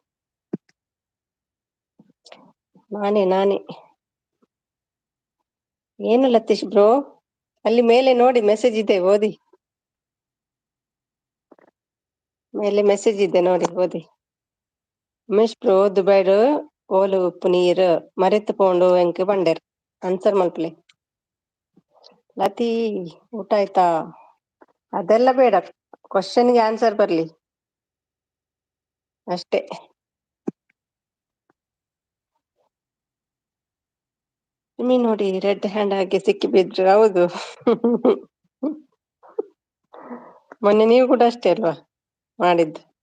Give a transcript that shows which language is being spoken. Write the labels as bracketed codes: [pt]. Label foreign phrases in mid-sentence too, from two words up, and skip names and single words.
[kn] ನಾನೇ. ಏನು ಲತೀಶ್ ಬ್ರೋ, ಅಲ್ಲಿ ಮೇಲೆ ನೋಡಿ ಮೆಸೇಜ್ ಇದೆ, ಓದಿ. ಮೇಲೆ ಮೆಸೇಜ್ ಇದೆ ನೋಡಿ, ಓದಿ. ಉಮೇಶ್ ಬ್ರೋ, [tcy] ದುಬೈಡು ಓಲು ಉಪ್ಪು ನೀರು ಮರೆತು ಪೋಂಡು ಎಂಕ್ ಬಂಡೇರ್. ಆನ್ಸರ್ ಮಲ್ಪಲೆ. [kn] ಲತೀ ಊಟ ಆಯ್ತಾ? ಅದೆಲ್ಲ ಬೇಡ, ಕ್ವಶನ್ಗೆ ಆನ್ಸರ್ ಬರ್ಲಿ ಅಷ್ಟೇ. ನಿಮ್ಮಿ ನೋಡಿ [en] red hand [kn] ಆಗಿ ಸಿಕ್ಕಿ ಬಿದ್ರು. ಹೌದು. ಮೊನ್ನೆ ನೀವು ಕೂಡ ಅಷ್ಟೇ ಅಲ್ವಾ ಮಾಡಿದ್ದು?